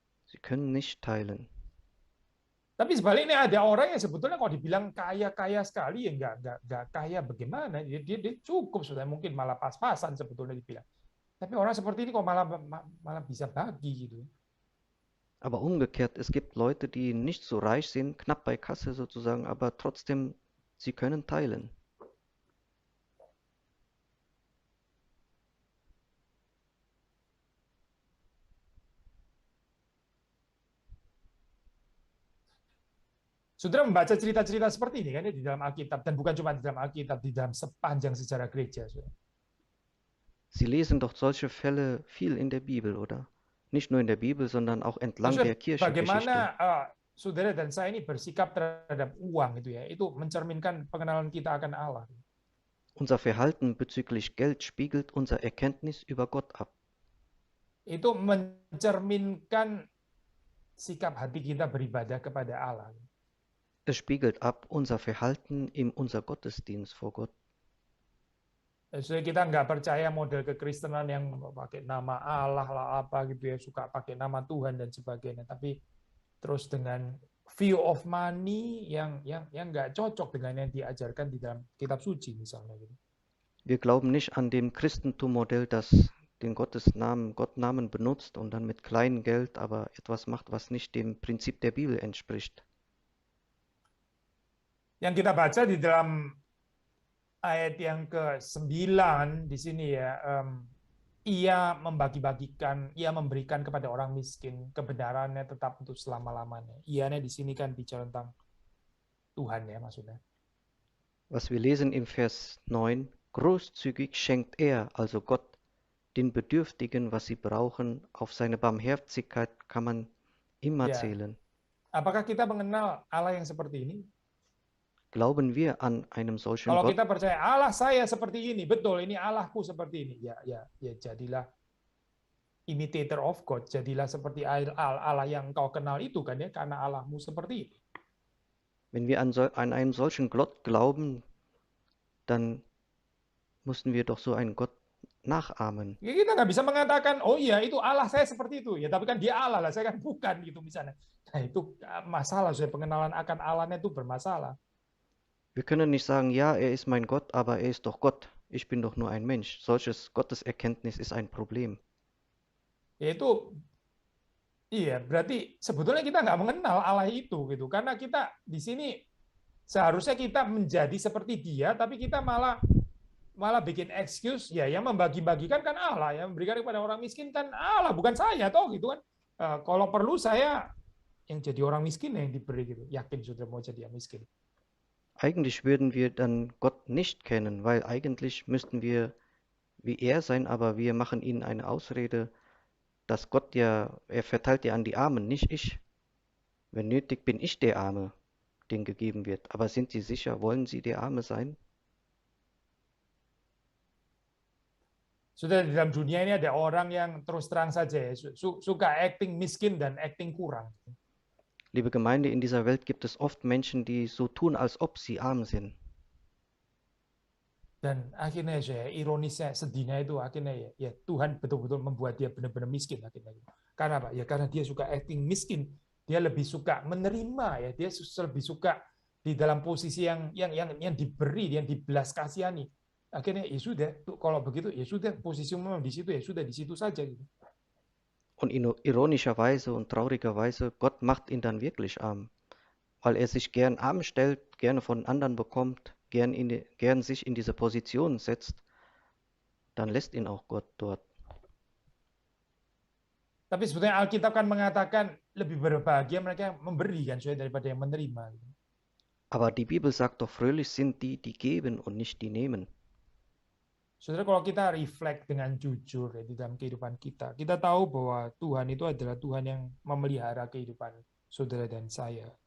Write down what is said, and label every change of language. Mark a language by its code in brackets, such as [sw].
[de] Sie können nicht teilen. [id] Tapi sebaliknya ada orang yang sebetulnya kalau dibilang kaya sekali ya nggak kaya bagaimana, dia cukup sudah, mungkin malah pas-pasan sebetulnya dibilang. Tapi orang seperti ini kok malah bisa bagi gitu. [de] Aber umgekehrt, es gibt Leute, die nicht so reich sind, knapp bei Kasse sozusagen, aber trotzdem, sie können teilen. [id] Saudara membaca cerita-cerita seperti ini kan di dalam Alkitab, dan bukan cuma di dalam Alkitab, di dalam sepanjang sejarah gereja. [de] Sie lesen doch solche Fälle viel in der Bibel, oder? Nicht nur in der Bibel, sondern auch entlang der Kirchengeschichte. [id] Bagaimana saudara dan saya ini bersikap terhadap uang itu ya, itu mencerminkan pengenalan kita akan Allah. [de] Unser Verhalten bezüglich Geld spiegelt unser Erkenntnis über Gott ab. [id] Itu mencerminkan sikap hati kita beribadah kepada Allah. [de] Es spiegelt ab unser Verhalten in unser Gottesdienst vor Gott. [id] Jadi kita nggak percaya model kekristenan yang pakai nama Allah lah apa gitu ya, suka pakai nama Tuhan dan sebagainya, tapi terus dengan [en] view of money [id] yang nggak cocok dengan yang diajarkan di dalam kitab suci misalnya gitu. [de] Wir glauben nicht an dem Christentum-Modell, das den Gottnamen benutzt und dann mit kleinem Geld aber etwas macht, was nicht dem Prinzip der Bibel entspricht. [id] Yang kita baca di dalam ayat yang ke-9 di sini ya, ia membagi-bagikan, ia memberikan kepada orang miskin, kebenarannya tetap untuk selama-lamanya. Ianya di sini kan bicara tentang Tuhan ya maksudnya. [de] Was wir lesen im Vers 9, großzügig schenkt er, also Gott, den Bedürftigen, was sie brauchen. Auf seine Barmherzigkeit kann man immer [id] Ya, [de] zählen. [id] apakah kita mengenal Allah yang seperti ini? [de] Glauben wir an einem solchen [id] Kalau [de] Gott? [id] kita percaya Allah saya seperti ini, betul ini Allahku seperti ini, ya jadilah [en] imitator of God, [id] jadilah seperti Allah yang kau kenal itu kan ya, karena Allahmu seperti ini. [de] Wenn wir an einen solchen Gott glauben, dann müssen wir doch so einen Gott nachahmen. [id] Ya, kita nggak bisa mengatakan, oh iya itu Allah saya seperti itu, ya tapi kan dia Allah lah, saya kan bukan gitu misalnya. Nah itu masalah, saya pengenalan akan Allahnya itu bermasalah. [de] Wir können nicht sagen, ja, er ist mein Gott, aber er ist doch Gott. Ich bin doch nur ein Mensch. Solches Gotteserkenntnis ist ein Problem. [id] Yaitu iya, berarti sebetulnya kita nggak mengenal Allah itu gitu, karena kita di sini seharusnya kita menjadi seperti dia, tapi kita malah bikin excuse, ya yang membagi-bagikan kan Allah, yang memberikan kepada orang miskin kan Allah, bukan saya toh gitu kan. Kalau perlu saya yang jadi orang miskin yang diberi gitu, yakin sudah mau jadi yang miskin. [de] Eigentlich würden wir dann Gott nicht kennen, weil eigentlich müssten wir wie er sein, aber wir machen ihnen eine Ausrede, dass Gott ja, er verteilt ja an die Armen, nicht ich. Wenn nötig, bin ich der Arme, den gegeben wird. Aber sind Sie sicher, wollen Sie der Arme sein? [id] Sudah di dalam dunia ini ada orang yang terus terang saja ya, suka acting miskin dan acting kurang. [de] Liebe Gemeinde, in dieser Welt gibt es oft Menschen, die so tun, als ob sie arm sind. [id] Dan akhirnya saya ironisnya, sedihnya itu akhirnya ya Tuhan betul-betul membuat dia benar-benar miskin akhirnya. Karena apa? Ya karena dia suka acting miskin, dia lebih suka menerima ya, dia lebih suka di dalam posisi yang diberi, yang dibelas kasihani. Akhirnya ya sudah, kalau begitu ya sudah, posisi memang di situ ya sudah di situ saja gitu. [de] Und ironischerweise und traurigerweise, Gott macht ihn dann wirklich arm, weil er sich gern arm stellt, gerne von anderen bekommt, gern sich in diese Position setzt, dann lässt ihn auch Gott dort. [id] Tapi sebetulnya Alkitab kan mengatakan lebih berbahagia mereka yang memberi kan daripada yang menerima. [de] Aber die Bibel sagt doch, fröhlich sind die, die geben und nicht die nehmen. [id] Saudara, kalau kita reflect dengan jujur ya, di dalam kehidupan kita, kita tahu bahwa Tuhan itu adalah Tuhan yang memelihara kehidupan saudara dan saya.